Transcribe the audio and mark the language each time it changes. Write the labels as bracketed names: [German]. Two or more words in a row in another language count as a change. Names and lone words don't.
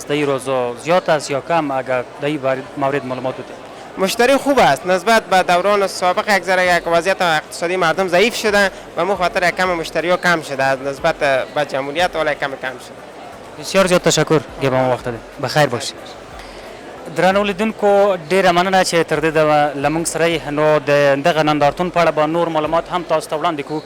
[Persian] در این روزا زیاد است یا کم؟ اگر در این مورد معلومات بدید. مشتری خوب است نسبت به دوران سابق. یک ذره یک وضعیت اقتصادی مردم ضعیف شده و مو خاطر کم مشتری ها کم شده از نسبت به جمهوریت ولی کم شده. بسیار زیاد تشکر که به ما وخت دادید. بخیر باشید. [Pashto] درنو لیدونکو ډیره مننه چې تر دې لمونږ سره نو د دغه نندارتون په اړه به نور معلومات هم تاسو ته وړاندې کړو.